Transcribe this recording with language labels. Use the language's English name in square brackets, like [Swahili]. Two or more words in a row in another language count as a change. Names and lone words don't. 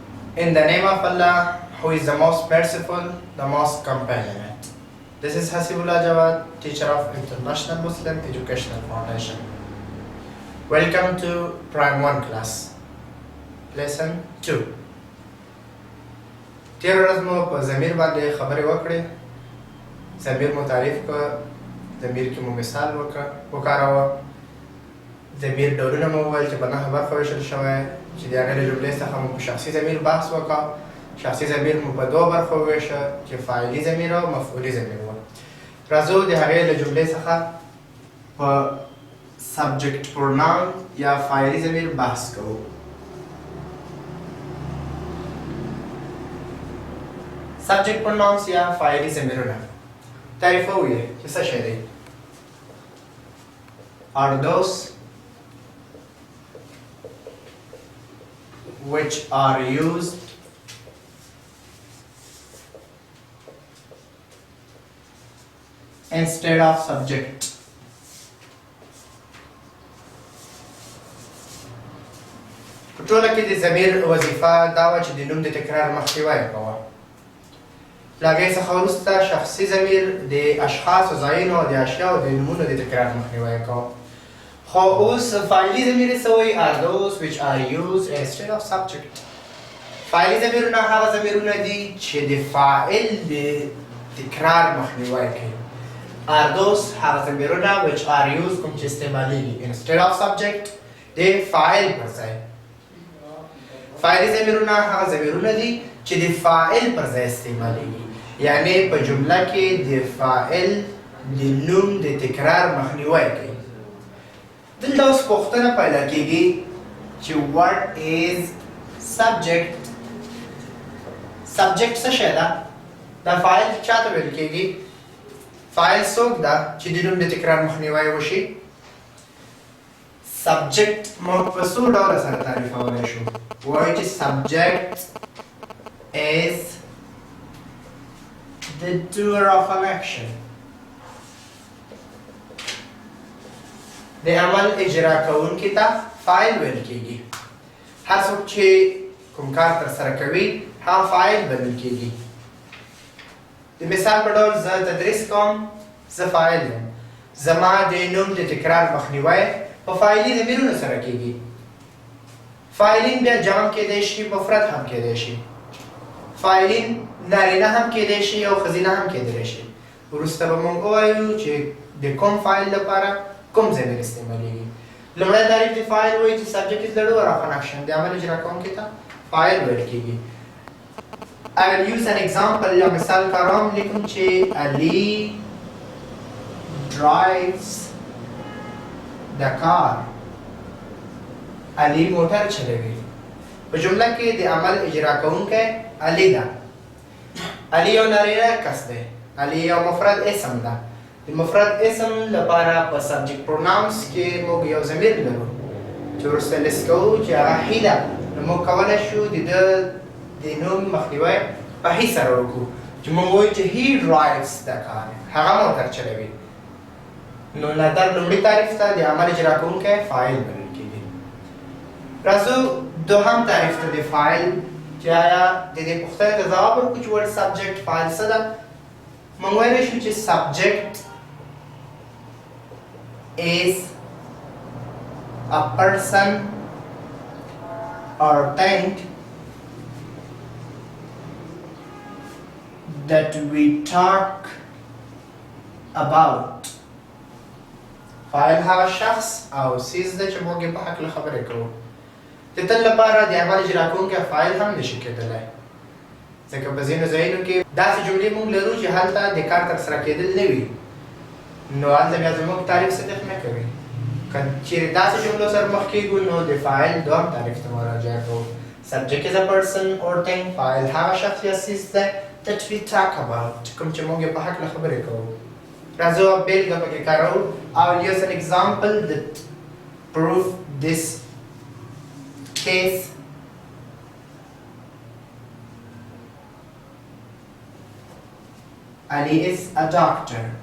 [English] In the name of Allah, who is the most merciful, the most compassionate. This is Hasibullah Jawad, teacher of International Muslim Educational Foundation. Welcome to Prime 1 class. Lesson 2. [Pashto] تیر ورځ مو په ضمیر باندې خبرې وکړې. ضمیر مو تعریف کړ، ضمیر کې مو مثال وکاراوه. ضمیر ډولونه مو وویل چې په نهه برخو ویشل شوی، چې د هغې له جملې څخه مو په شخصي ضمیر بحث وکړ. شخصي ضمیر مو په دوه برخو وویشه چې فاعلي ضمیر او مفعولي ضمیر و. راځو د هغې له جملې څخه په [English] subject pronoun [Pashto] یا فاعلي ضمیر بحث کوو. [English] Subject pronouns [Pashto] یا فاعلي ضمیرونه تعریفوو یې چې څه شی دی. [English] Are those which are used instead of subject. [Pashto] په ټوله کې د ضمیر وظیفه دا وه چې د نوم د تکرار مخنیوی یې کوه. له هغې څخه وروسته شخصي ضمیر د اشخاصو، ځایونو او د اشیاو د نومونو د تکرار مخنیوی یې کوه. خو اوس فاعلي ضمیر یې څه وایي؟ [English] are those which are used instead of subject. [Pashto] فاعلي ضمیرونه هغه ضمیرونه دي چې د فاعل د تکرار مخنیوی کوي. [English] are those [Pashto] هغه ضمیرونه [English] which are used [Pashto] کوم چې استعمالیږي [English] instead of subject [Pashto] د فاعل پر ځای. فاعلي ضمیرونه هغه ضمیرونه دي چې د فاعل پر ځای استعمالیږي، یعنی په جمله کې د فاعل د نوم د تکرار مخنیوی کوي. دلته اوس پوښتنه پیدا کېږي چې [English] what is subject. [Pashto] subject څه شی ده؟ دا فاعل چاته ویل کېږي؟ فاعل څوک ده چې د نوم د تکرار مخنیوی وشي؟ subject موږ په څو ډوله سره تعریفولی شو؟ وایو چې [English] subject is the doer of an action. [Pashto] د عمل اجرا کوونکي ته فاعل ویل کېږي. هر څوک چې کوم کار ترسره کوي هغه فاعل بلل کېږي. د مثال په ډول زه تدریس کوم، زه فاعل یم. زما د نوم د تکرار مخنیوی په فاعلي ضمیرونو سره کېږي. فاعلین بیا جمع کېدی شي، مفرد هم کېدی شي. فاعلین نارینه هم کېدی شي او ښځینه هم کېدلی شي. وروسته به موږ ووایو چې د کوم فاعل لپاره کوم ضمیر استعمالیږي. لومړی تعریف د فاعل وایي چې [English] subject is the doer of an action. [Pashto] د عمل اجرا کوونکي ته فاعل ویل کېږي. [English] I will use an example [Pashto] یا مثال کاروم. لیکم چې [English] Ali drives the car. [Pashto] Ali موټر چلوي. په جمله کې د عمل اجرا کوونکی علی ده. علی یو نارینه کس دی. علی یو مفرد اسم ده. د مفرد اسم لپاره په [English] subject pronouns [Pashto] کې موږ یو ضمیر لرو چې وروسته لیست کوو چې هغه هی ده. نو موږ کولی شو د ده د نوم مخنیوی په هی سره وکړو چې موږ وایو چې [English] he drives the car, [Pashto] هغه موټر چلوي. نو نظر لومړي تعریف ته د عمل اجرا کوونکی فاعل بلل کېږي. راځو دوهم تعریف ته د فاعل چې آیا د دې پوښتنې ته ځواب ورکړو چې ول سبجکټ فاعل څه ده. موږ ویلی شو چې [English] سبجکټ is a person or thing that we talk about. [Pashto] فاعل هغه شخص او څیز ده چې موږ یې په هکله خبرې کوو. د تل لپاره د عمل اجرا کوونکی فاعل هم نشي کېدلی، ځکه په ځینو ځایونو کې داسې جملې موږ لرو چې هلته د کار ترسره کېدل نه وي، نو هلته بیا زموږ تعریف صدق نه کوي. که چیرې داسې جملو سره مخ کېږو نو د فاعل دوهم تعریف ته مراجعه کوو. [English] subject is a person or thing. [Pashto] فاعل هغه شخص یا څیز ده [English] that we talk about، [Pashto] کوم چې موږ یې په هکله خبرې کوو. راځو بېلګه پکې کاروو. [English] I will use an example that prove this case. Ali is a doctor.